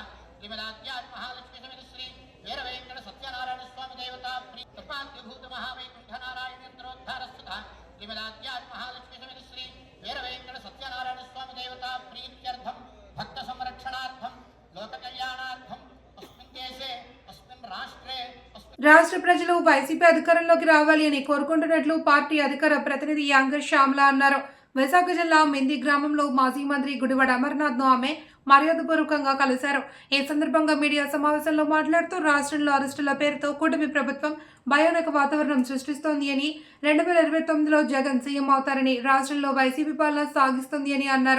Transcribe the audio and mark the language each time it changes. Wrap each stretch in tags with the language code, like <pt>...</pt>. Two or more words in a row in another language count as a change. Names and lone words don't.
<sa>श्रीमदाद्याय महालक्ष्मी समेत श्री वीरवेंकट सत्यनारायण स्वामी देवता कृपाद्यभूत महावैकुंठनारायणेन्द्रोद्धारस्तुतः श्रीमदाद्याय महालक्ष्मी समेत श्री वीरवेंकट सत्यनारायण स्वामी देवता प्रीत्यर्थं भक्त संरक्षणार्थं लोक कल्याणार्थं अस्मिन् देशे अस्मिन् राष्ट्रे</sa> <te>రాష్ట్ర ప్రజలు వైసీపీ అధికారంలోకి రావాలి అని కోరుకుంటున్నట్లు పార్టీ అధికార ప్రతినిధి యాంకర్ శ్యామల అన్నారు. విశాఖ జిల్లా మెంది గ్రామంలో మాజీ మంత్రి గుడివాడ అమర్నాథ్ను ఆమె మర్యాదపూర్వకంగా కలిశారు. ఈ సందర్భంగా మీడియా సమావేశంలో మాట్లాడుతూ రాష్ట్రంలో అరెస్టుల పేరుతో కూటమి ప్రభుత్వం భయానక వాతావరణం సృష్టిస్తోంది అని, 2029లో జగన్ సీఎం అవుతారని, రాష్ట్రంలో వైసీపీ పాలన సాగిస్తుంది అని అన్నారు.</te>